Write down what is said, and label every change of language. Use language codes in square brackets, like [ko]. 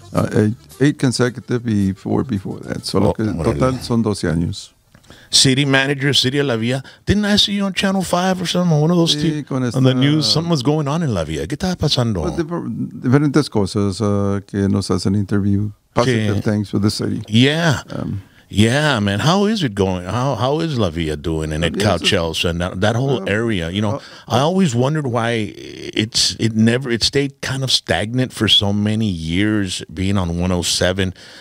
[en] 8 consecutive [es] y [en] 4 before that. [es] Solo que total son 12 años. [en] City manager, City of La Villa. Didn't I see you on Channel 5 or something? One of those [es] Sí, [en] on the news. Something was going on in La Villa. [es] ¿Qué estaba pasando? Pues, diferentes cosas que nos hacen interview. [en] Positive things with the city. Yeah. Yeah, man. How is it going? How is La Villa doing in Edcouch, Elsa, and that whole area? You know, I always wondered why it stayed kind of stagnant for so many years, being on 107.